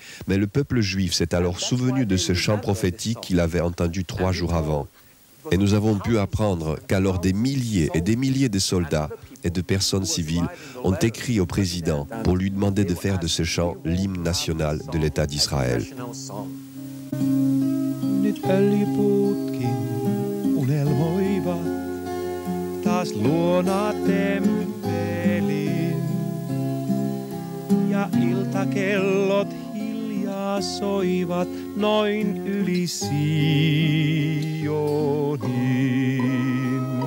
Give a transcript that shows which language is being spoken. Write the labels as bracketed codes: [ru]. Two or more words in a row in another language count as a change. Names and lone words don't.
[fr] Mais le peuple juif s'est alors souvenu de ce chant prophétique qu'il avait entendu 3 jours avant. Et nous avons pu apprendre qu'alors des milliers et des milliers de soldats et de personnes civiles ont écrit au président pour lui demander de faire de ce chant l'hymne national de l'État d'Israël. [fi] Nyt öljypuutkin unelmoivat taas luona temppelin. Ja iltakellot hiljaa soivat noin yli Sionin.